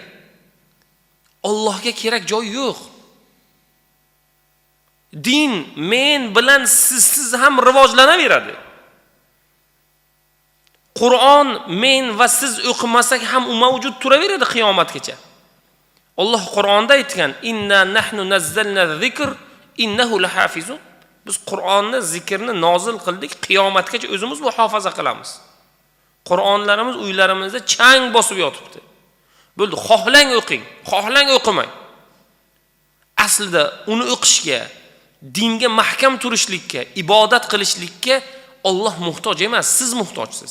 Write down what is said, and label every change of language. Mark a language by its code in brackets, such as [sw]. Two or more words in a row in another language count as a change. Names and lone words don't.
[uz] Allohga kerak joy yo'q. Din men bilan sizsiz ham rivojlanaveradi. Qur'on men va siz o'qimasak ham u mavjud turaveradi qiyomatgacha. Alloh Qur'onda aytgan: [ar] "إنا نحن نزلنا ذكر إنه لحافظون." [uz] Biz Qur'onni, zikrni nozil qildik, qiyomatgacha o'zimiz muhofaza qilamiz. Qur'onlarimiz uylarimizda chang bosib yotibdi. Bo'ldi, xohlang o'qing, xohlang o'qimang. Aslida uni o'qishga, dinga mahkam turishlikka, ibodat qilishlikka Alloh muhtoj emas, siz muhtojsiz.